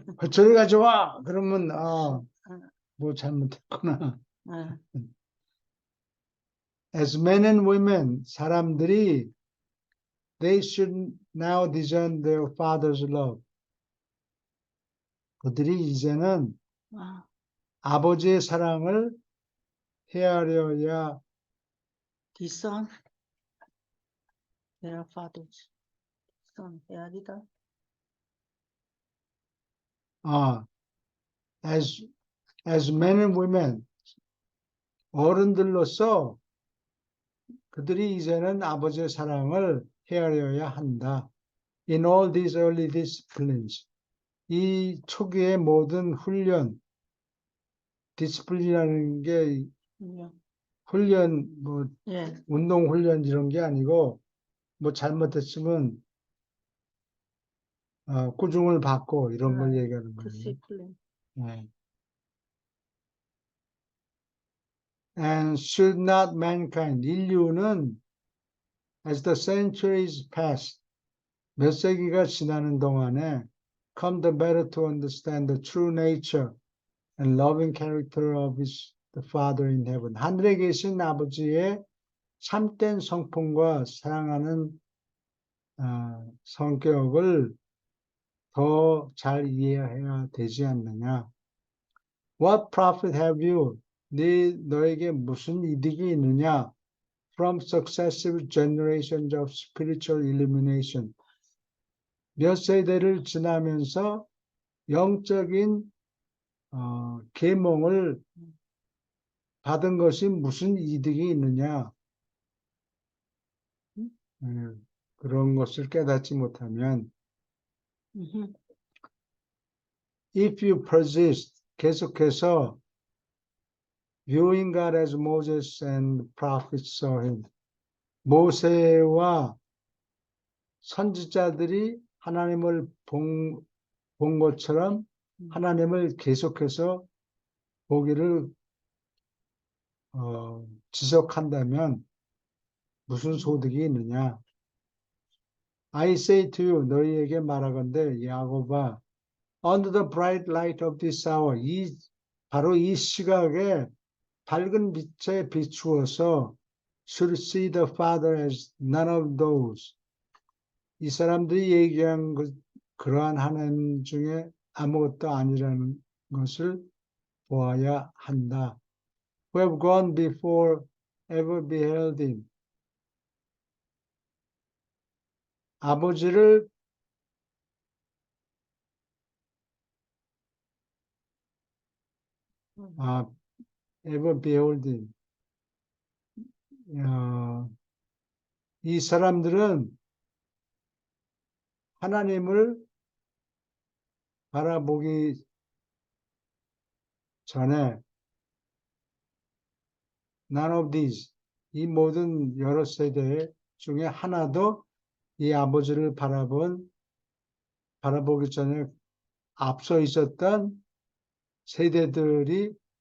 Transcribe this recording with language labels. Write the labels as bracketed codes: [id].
[ko] 저리 가져와! 그러면, 뭐 잘못했구나. [en] As men and women, [ko] 사람들이 [en] they should now discern their father's love. [ko] 그들이 이제는 아, 아버지의 사랑을 헤아려야 [en] discern their fathers. [ko] discern 헤아리다. [en] as men and women, [ko] 어른들로서 그들이 이제는 아버지의 사랑을 헤아려야 한다. [en] In all these early disciplines, [ko] 이 초기의 모든 훈련, 디스플린이라는 게 훈련, 뭐 예, 운동 훈련 이런 게 아니고 뭐 잘못했으면 꾸중을 받고 이런 걸 얘기하는 거예요. [en] discipline. [ko] 네. [en] And should not mankind, [ko] 인류는 [en] as the centuries pass, [ko] 몇 세기가 지나는 동안에 [en] come the better to understand the true nature and loving character of the Father in heaven. [ko] 하늘에 계신 아버지의 참된 성품과 사랑하는 성격을 더 잘 이해해야 되지 않느냐. [en] What profit have you? [ko] 너에게 무슨 이득이 있느냐? [en] From successive generations of spiritual illumination. [ko] 몇 세대를 지나면서 영적인 계몽을 받은 것이 무슨 이득이 있느냐? 그런 것을 깨닫지 못하면 [en] if you persist, [ko] 계속해서 [en] viewing God as Moses and prophets saw him, [ko] 모세와 선지자들이 하나님을 본 것처럼 하나님을 계속해서 보기를 지속한다면 무슨 소득이 있느냐? [en] I say to you, [ko] 너희에게 말하건대 야곱아, [en] under the bright light of this hour, [ko] 바로 이 시각에 밝은 빛에 비추어서 [en] should see the Father as none of those. [ko] 이 사람들이 얘기한 그러한 하나님 중에 아무것도 아니라는 것을 보아야 한다. [en] Who have gone before ever beheld him. [ko] 아버지를 [en] ever behold him. [ko] 이 사람들은 하나님을 바라보기 전에 [en] none of these, [ko] 이 모든 여러 세대 중에 하나도 이 아버지를 바라보기 전에 앞서 있었던 세대들이